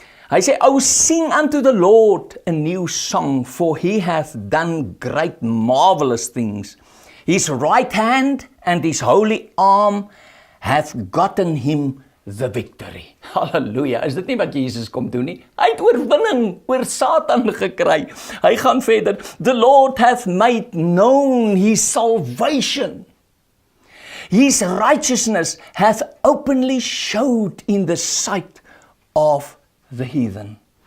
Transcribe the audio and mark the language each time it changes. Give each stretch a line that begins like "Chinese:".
Afrikaans: Hy sê,
English: "Oh, sing unto the Lord a new song, for he hath done great marvelous things. His right hand and his holy arm hath gotten him the victory."
Afrikaans: Halleluja, is dit nie wat Jesus kom doen nie? Hy het oorwinning oor Satan gekry. Hy gaan verder,
English: "The Lord hath made known his salvation. His righteousness hath openly showed in the sight of the heathen."